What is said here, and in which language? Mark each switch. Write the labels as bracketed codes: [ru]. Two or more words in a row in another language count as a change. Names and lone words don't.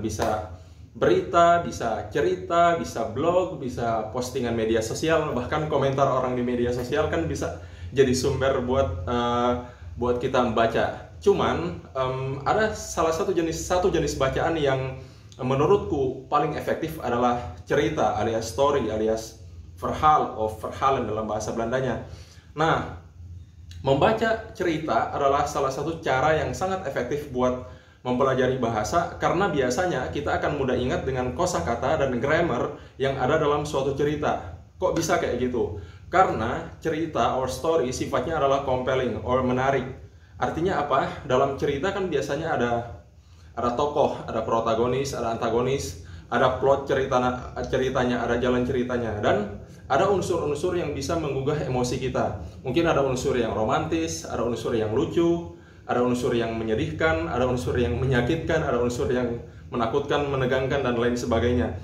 [id] Bisa berita, bisa cerita, bisa blog, bisa postingan media sosial, bahkan komentar orang di media sosial kan bisa jadi sumber buat kita membaca. Cuman ada satu jenis bacaan yang menurutku paling efektif adalah cerita alias story alias [nl] verhaal of verhalen [id] dalam bahasa Belandanya. Nah, membaca cerita adalah salah satu cara yang sangat efektif buat mempelajari bahasa, karena biasanya kita akan mudah ingat dengan kosakata dan grammar yang ada dalam suatu cerita. Kok bisa kayak gitu? Karena cerita [en] or story [id] sifatnya adalah [en] compelling or [id] menarik. Artinya apa? Dalam cerita kan biasanya ada tokoh, ada protagonis, ada antagonis, ada plot ceritanya, ada jalan ceritanya, dan ada unsur-unsur yang bisa menggugah emosi kita. Mungkin ada unsur yang romantis, ada unsur yang lucu, ada unsur yang menyedihkan, ada unsur yang menyakitkan, ada unsur yang menakutkan, menegangkan, dan lain sebagainya.